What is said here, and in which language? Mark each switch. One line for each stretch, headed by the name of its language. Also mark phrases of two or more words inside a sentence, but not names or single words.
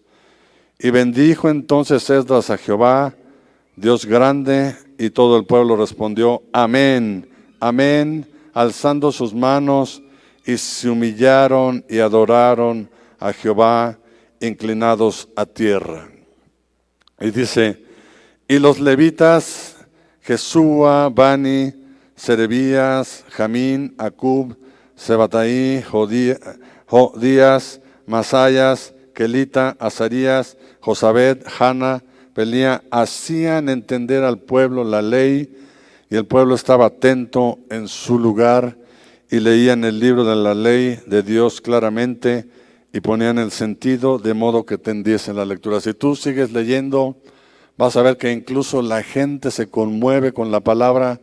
Spanish: Y bendijo entonces Esdras a Jehová, Dios grande, y todo el pueblo respondió, amén, amén, alzando sus manos, y se humillaron y adoraron a Jehová, inclinados a tierra. Y dice, y los levitas, Jesúa, Bani, Serebías, Jamín, Acub, Sebataí, Jodías, Masayas, Kelita, Azarías, Josabed, Hana, venía, hacían entender al pueblo la ley, y el pueblo estaba atento en su lugar y leían el libro de la ley de Dios claramente y ponían el sentido de modo que tendiesen la lectura. Si tú sigues leyendo, vas a ver que incluso la gente se conmueve con la palabra.